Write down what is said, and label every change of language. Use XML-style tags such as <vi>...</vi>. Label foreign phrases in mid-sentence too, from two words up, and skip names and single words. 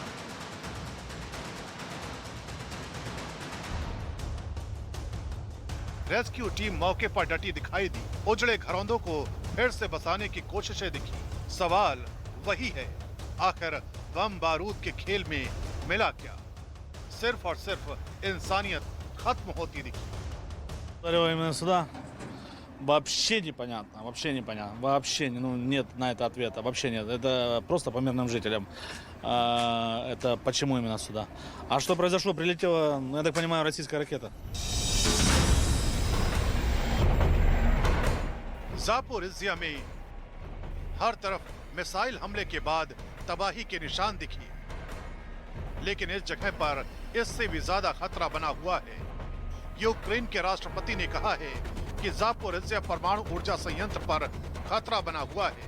<hi>रेस्क्यू टीम मौके पर डटी दिखाई दी। उजड़े घरौंदों को फिर से बसाने की कोशिशें दिखी। सवाल वही है, आखिर बम बारूद के खेल में मिला क्या? सिर्फ और सिर्फ इंसानियत खत्म होती दिखी।</hi> <ru>Именно сюда Вообще непонятно, вообще ну, нет на это ответа, вообще нет. Это просто по мирным жителям. Это почему именно сюда? А что произошло? Прилетела, ну, я так понимаю, российская ракета.</ru> <hi>ज़ापोरिज़िया में हर तरफ मिसाइल हमले के बाद तबाही के निशान दिखे, लेकिन इस जगह पर इससे भी ज्यादा खतरा बना हुआ है। यूक्रेन के राष्ट्रपति ने कहा है कि ज़ापोरिज़िया परमाणु ऊर्जा संयंत्र पर खतरा बना हुआ है।</hi>